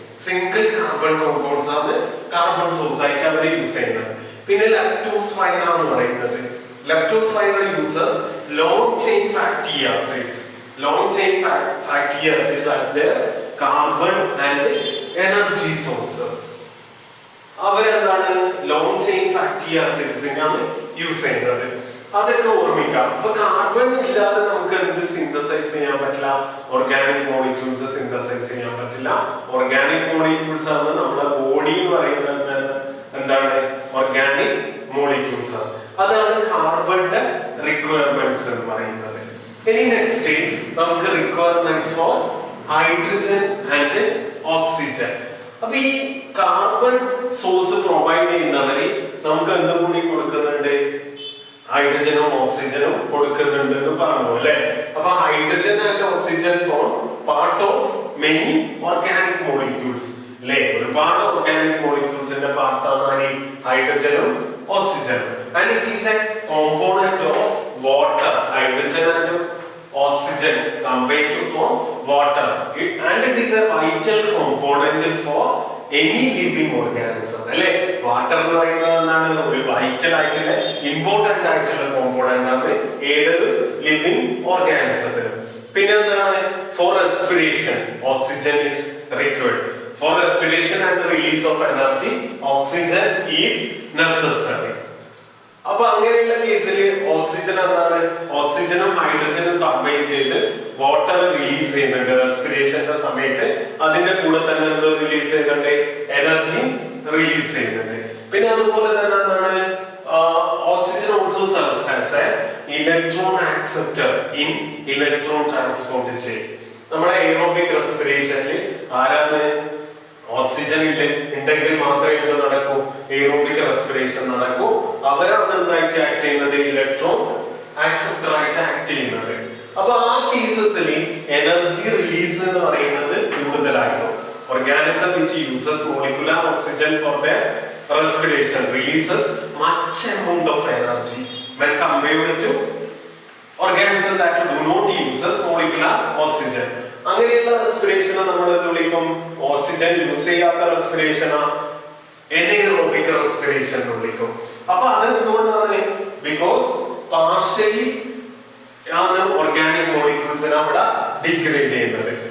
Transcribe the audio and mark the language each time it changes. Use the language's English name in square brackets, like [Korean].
[Malayalam] Single carbon compounds ആണ് carbon source ആയിട്ട് അവർ use ചെയ്യുന്നത്. പിന്നെ [English] Leptospira [Malayalam] എന്ന് പറയുന്നത്, [English] Leptospira uses long chain fatty acids. Long chain fatty acids as their carbon and energy sources. അവരെന്താണ്? [Malayalam] Long chain fatty ആസിഡ്സിനാണ് use ചെയ്യുന്നത്. അതൊക്കെ ഓർമ്മിക്കാം. അപ്പൊ കാർബൺ ഇല്ലാതെ നമുക്ക് എന്ത് സിന്തസൈസ് ചെയ്യാൻ പറ്റില്ല? ഓർഗാനിക് മോളിക്യൂൾസ് സിന്തസൈസ് ചെയ്യാൻ പറ്റില്ല. ഓർഗാനിക് മോളിക്യൂൾസ് ആണ് നമ്മുടെ ബോഡി എന്ന് പറയുന്നത്. എന്താണ്? ഓർഗാനിക് മോളിക്യൂൾസ് ആണ്. അതാണ് കാർബണിന്റെ റിക്വയർമെന്റ്സ് എന്ന് പറയുന്നത്. ഇനി [English] next [Malayalam] നമുക്ക് [English] Requirements for hydrogen and oxygen. [Malayalam] അപ്പൊ ഈ കാർബൺ സോഴ്സ് പ്രൊവൈഡ് ചെയ്യുന്നവര് നമുക്ക് എന്തും കൂടി കൊടുക്കുന്നുണ്ട്, ഹൈഡ്രജനും ഓക്സിജനും കൊടുക്കുന്നുണ്ട് എന്ന് പറഞ്ഞു അല്ലെ. [English] അപ്പൊ hydrogen and oxygen form part of many organic molecules അല്ലെ. [Malayalam] ഒരുപാട് ഓർഗാനിക് മോളിക്യൂൾസിന്റെ പാർട്ടാണ് ഹൈഡ്രജനും ഓക്സിജനും. [English] And it is a component of water. Hydrogen and oxygen combine to form water, and it is a vital component for any living organism അല്ലേ. [Malayalam] Water എന്ന് പറയുന്നത് എന്താണ്, ഒരു വൈറ്റൽ ആയിട്ടുള്ള ഇമ്പോർട്ടന്റ് ആയിട്ടുള്ള കോമ്പോണന്റ് ആണ് ഏതൊരു ലിവിംഗ് ഓർഗാനിസത്തിനും. പിന്നെ എന്താണ്, [English] For respiration oxygen is required. For respiration and release of energy oxygen is necessary. [Malayalam] അപ്പൊ അങ്ങനെയുള്ള കേസിൽ ഓക്സിജൻ എന്താണ്, ഓക്സിജനും ഹൈഡ്രജനും കമ്പൈൻ ചെയ്ത് വാട്ടർ റിലീസ് ചെയ്യുന്നുണ്ട് റെസ്പിറേഷന്റെ സമയത്ത്. അതിന്റെ കൂടെ തന്നെ എന്ത് റിലീസ് ചെയ്യുന്നുണ്ട്, എനർജി റിലീസ് ചെയ്യുന്നുണ്ട്. പിന്നെ അതുപോലെ തന്നെ എന്താണ്, [English] Oxygen also serves as a electron acceptor in electron transport chain. [Malayalam] നമ്മുടെ എയറോബിക് റെസ്പിറേഷനിൽ ആരാണ്, ഓക്സിജൻ ഉണ്ടെങ്കിൽ മാത്രമേ ഇത് നടക്കൂ, എയറോബിക് റെസ്പിറേഷൻ നടക്കൂ. അവരാണ് എന്തായിട്ട് ആക്ട് ചെയ്യുന്നത്, ഇലക്ട്രോൺ ആക്സെപ്റ്റർ ആയിട്ട് ആക്ട് ചെയ്യുന്നത്. അപ്പൊ ആ കേസസിൽ എനർജി റിലീസ് എന്ന് പറയുന്നത് കൂടുതലായിരിക്കും. [English] Organism which uses molecular oxygen for their respiration releases much amount of energy when compared to organisms that do not uses molecular oxygen. [Malayalam] അങ്ങനെയുള്ള റെസ്പിറേഷൻ നമ്മൾ എന്ത് വിളിക്കും, ഓക്സിജൻ യൂസ് ചെയ്യാത്ത റെസ്പിറേഷൻ എനേറോബിക് റെസ്പിറേഷൻ എന്ന് വിളിക്കും. അപ്പൊ അത് എന്തുകൊണ്ടാണ്, ബിക്കോസ് പാർഷ്യലി ആണ് ഓർഗാനിക് മോളിക്യൂൾസിനെ അവിടെ ഡിഗ്രേഡ് ചെയ്യുന്നത്.